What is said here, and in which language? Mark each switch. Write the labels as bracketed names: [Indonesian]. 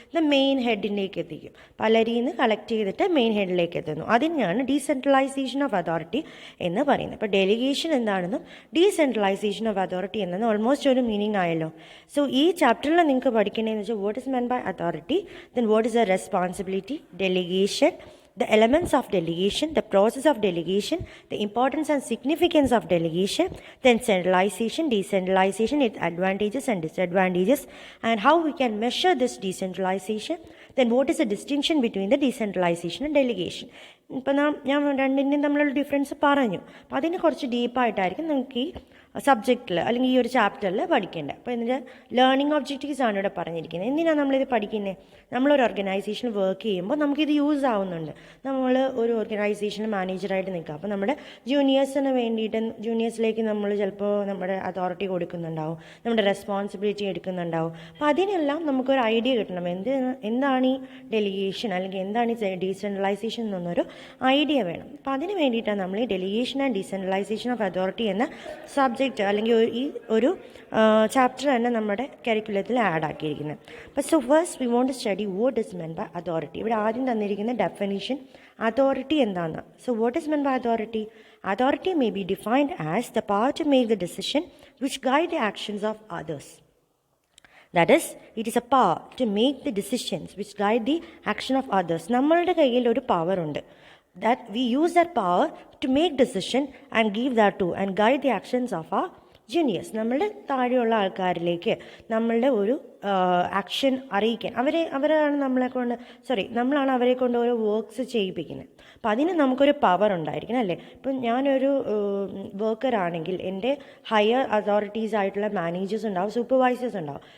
[Malayalam] The main ഹെഡിലേക്ക് എത്തിക്കും. പലരിൽ നിന്ന് കളക്ട് ചെയ്തിട്ട് മെയിൻ ഹെഡിലേക്ക് എത്തുന്നു. അതിനെയാണ് ഡീസെൻട്രലൈസേഷൻ ഓഫ് അതോറിറ്റി എന്ന് പറയുന്നത്. അപ്പോൾ ഡെലിഗേഷൻ എന്താണെന്നും ഡീസെൻട്രലൈസേഷൻ ഓഫ് അതോറിറ്റി എന്നത് ഓൾമോസ്റ്റ് ഒരു മീനിങ് ആയല്ലോ. സോ ഈ ചാപ്റ്ററിൽ നിങ്ങൾക്ക് പഠിക്കേണ്ടതെന്ന് വെച്ചാൽ [English] What is meant by authority, then what is a responsibility, delegation, the elements of delegation, the process of delegation, the importance and significance of delegation, then centralization, decentralization, its advantages and disadvantages, and how we can measure this decentralization, then what is the distinction between the decentralization and delegation. [Malayalam] ഇപ്പം ഞാൻ രണ്ടിൻ്റെയും തമ്മിലുള്ള difference പറഞ്ഞു. അപ്പോൾ അതിന് കുറച്ച് ഡീപ്പായിട്ടായിരിക്കും നമുക്ക് ഈ സബ്ജക്റ്റിൽ അല്ലെങ്കിൽ ഈ ഒരു ചാപ്റ്ററിൽ പഠിക്കേണ്ടത്. അപ്പോൾ ഇതിൻ്റെ ലേണിംഗ് ഒബ്ജക്റ്റീവ്സ് ആണ് ഇവിടെ പറഞ്ഞിരിക്കുന്നത്. എന്തിനാണ് നമ്മളിത് പഠിക്കുന്നത്? നമ്മളൊരു ഓർഗനൈസേഷനിൽ വർക്ക് ചെയ്യുമ്പോൾ നമുക്കിത് യൂസ് ആവുന്നുണ്ട്. നമ്മൾ ഒരു ഓർഗനൈസേഷനിൽ മാനേജറായിട്ട് നിൽക്കുക, അപ്പോൾ നമ്മുടെ ജൂനിയേഴ്സിന് വേണ്ടിയിട്ട് ജൂനിയേഴ്സിലേക്ക് നമ്മൾ ചിലപ്പോൾ നമ്മുടെ അതോറിറ്റി കൊടുക്കുന്നുണ്ടാവും, നമ്മുടെ റെസ്പോൺസിബിലിറ്റി എടുക്കുന്നുണ്ടാവും. അപ്പോൾ അതിനെല്ലാം നമുക്കൊരു ഐഡിയ കിട്ടണം, എന്താണ് ഈ ഡെലിഗേഷൻ അല്ലെങ്കിൽ എന്താണ് ഈ ഡീസെൻട്രലൈസേഷൻ എന്നൊരു ഐഡിയ വേണം. അപ്പോൾ അതിന് വേണ്ടിയിട്ടാണ് നമ്മൾ ഈ delegation and decentralisation of authority എന്ന സബ്ജക്റ്റ് അല്ലെങ്കിൽ ഈ ഒരു ചാപ്റ്റർ തന്നെ നമ്മുടെ കരിക്കുലത്തിൽ ആഡ് ആക്കിയിരിക്കുന്നത്. [English] അപ്പോൾ so first we want to study what is meant by authority. [Malayalam] ഇവിടെ ആദ്യം തന്നിരിക്കുന്ന ഡെഫിനിഷൻ അതോറിറ്റി എന്താണ്. [English] So what is meant by authority? Authority may be defined as the power to make the decision which guide the actions of others. That is, it is a power to make the decisions which guide the action of others. [Malayalam] നമ്മളുടെ കയ്യിൽ ഒരു power ഉണ്ട്. [English] That we use that power to make decision and give that to and guide the actions of our [Malayalam] juniors, നമ്മളുടെ താഴെയുള്ള ആൾക്കാരിലേക്ക് നമ്മളുടെ ഒരു action അറിയിക്കാൻ അവരാണ് നമ്മളാണ് അവരെ കൊണ്ട് ഓരോ വർക്ക്സ് ചെയ്യിപ്പിക്കുന്നത്. അപ്പോൾ അതിന് നമുക്കൊരു പവർ ഉണ്ടായിരിക്കണം അല്ലേ. ഇപ്പം ഞാനൊരു വർക്കറാണെങ്കിൽ എൻ്റെ ഹയർ അതോറിറ്റീസ് ആയിട്ടുള്ള മാനേജേഴ്സ് ഉണ്ടാവും, സൂപ്പർവൈസേഴ്സ് ഉണ്ടാവും.